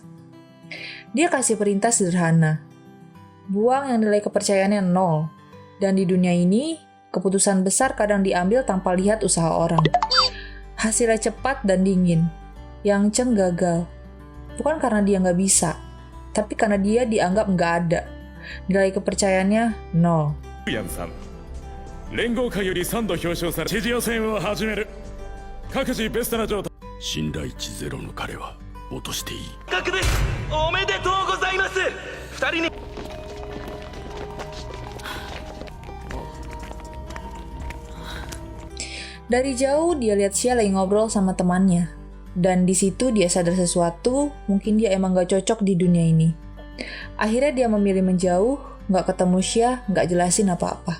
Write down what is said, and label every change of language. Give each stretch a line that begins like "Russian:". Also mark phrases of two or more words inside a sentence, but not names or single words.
Indonesian: Dia kasih perintah sederhana. Buang yang nilai kepercayaannya 0. Dan di dunia ini, keputusan besar kadang diambil tanpa lihat usaha orang. Hasilnya cepat dan dingin. Yang Cheng gagal. Bukan karena dia nggak bisa, tapi karena dia dianggap nggak ada. Nilai kepercayaannya 0.
Japanese: ヤンさん、連合会より3度表彰され地上戦を始める。各自ベストな状態。信頼値ゼロの彼は落としていい。合格です。おめでとうございます。2人に
Indonesian: Dari jauh dia lihat Xia lagi ngobrol sama temannya. Dan di situ dia sadar sesuatu, mungkin dia emang gak cocok di dunia ini. Akhirnya dia memilih menjauh, gak ketemu Xia, gak jelasin apa-apa.